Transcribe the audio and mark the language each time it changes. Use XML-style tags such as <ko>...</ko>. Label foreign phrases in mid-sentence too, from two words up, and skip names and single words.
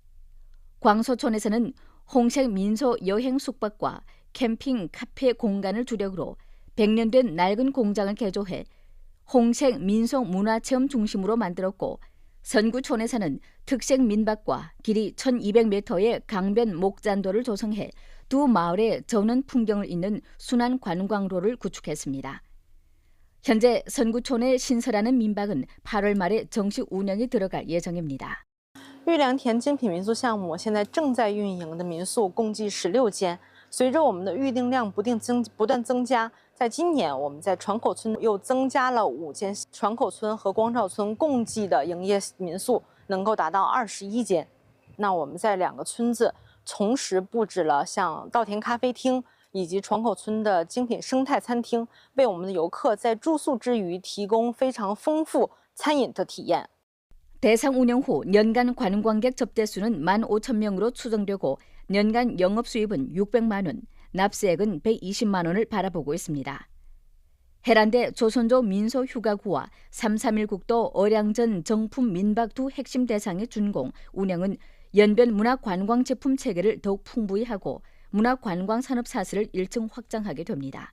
<ko>광소촌에서는 홍색 민소 여행 숙박과 캠핑 카페 공간을 주력으로 100년 된 낡은 공장을 개조해 홍색 민속 문화체험 중심으로 만들었고 선구촌에서는 특색 민박과 길이 1200m의 강변 목잔도를 조성해 두 마을의 전원 풍경을 잇는 순환 관광로를 구축했습니다. 현재 선구촌에 신설하는 민박은 8월 말에 정식 운영이 들어갈 예정입니다.</ko> <zh>玉良田精品民宿项目现在正在运营的民宿共计16间，随着我们的预订量不断增加，在今年我们在船口村又增加了5间，船口村和光照村共计的营业民宿能够达到21间。那我们在2个村子同时布置了像稻田咖啡厅以及船口村的精品生态餐厅，为我们的游客在住宿之余提供非常丰富餐饮的体验。</zh> <ko>대상 운영 후 연간 관광객 접대 수는 15,000명으로 추정되고 연간 영업수입은 600만 원, 납세액은 120만 원을 바라보고 있습니다. 해란대 조선족 민속휴가구와 331 국도 어량전 정품 민박 두 핵심 대상의 준공, 운영은 연변 문화관광 제품 체계를 더욱 풍부히 하고 문화관광 산업 사슬을 1층 확장하게 됩니다.</ko>